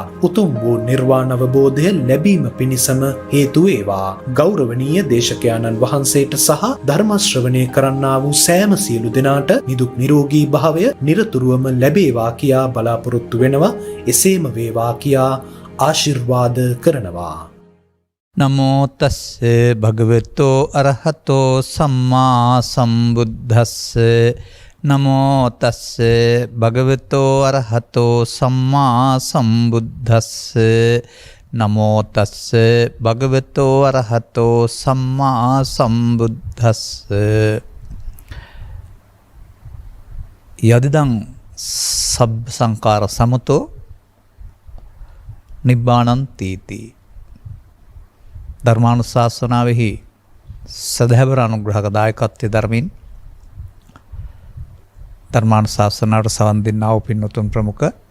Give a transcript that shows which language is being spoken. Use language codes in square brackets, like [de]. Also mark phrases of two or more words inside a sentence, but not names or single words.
[si] උතුම් වූ නිර්වාණ අවබෝධය ලැබීම පිණිසම හේතු වේවා. ගෞරවනීය දේශකයාණන් වහන්සේට සහ ධර්ම ශ්‍රවණය කරන්නා වූ සෑම සියලු දෙනාට නිදුක් නිරෝගී භාවය නිරතුරුවම ලැබේවා කියා බලාපොරොත්තු වෙනවා. එසේම වේවා කියා ආශිර්වාද කරනවා. [pi] නමෝ තස්ස භගවතෝ අරහතෝ සම්මා සම්බුද්දස්ස. නමෝ තස්ස භගවතෝ අරහතෝ සම්මා සම්බුද්දස්ස. නමෝ තස්ස භගවතෝ අරහතෝ සම්මා සම්බුද්දස්ස. යදිදං සබ්බ සංකාර සමතෝ නිබ්බානං තීති. [si] ධර්මානුශාසනාවෙහි සදහැවර අනුග්‍රහක දායකත්වයේ ධර්මින් ධර්මානුශාසනාවට සවන් දෙන්නා වූ පින්වතුන් ප්‍රමුඛ